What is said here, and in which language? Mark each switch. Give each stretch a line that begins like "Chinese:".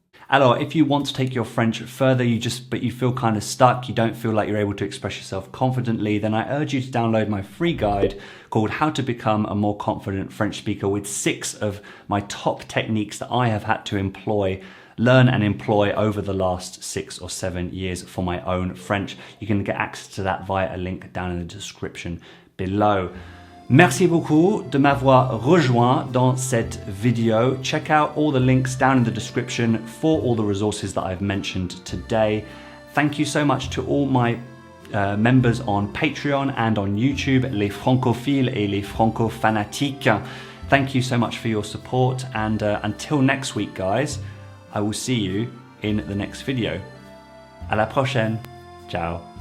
English: Alors, if you want to take your French further, but you feel kind of stuck, you don't feel like you're able to express yourself confidently, then I urge you to download my free guide called How to Become a More Confident French Speaker, with 6 of my top techniques that I have had to learn and employ over the last 6 or 7 years for my own French. You can get access to that via a link down in the description below.
French: Merci beaucoup de m'avoir rejoint dans cette vidéo.
English: Check out all the links down in the description for all the resources that I've mentioned today. Thank you so much to all my members on Patreon and on YouTube,
French: les francophiles et les francofanatiques.
English: Thank you so much for your support, and until next week, guys, I will see you in the next video.
French: À la prochaine.
English: Ciao.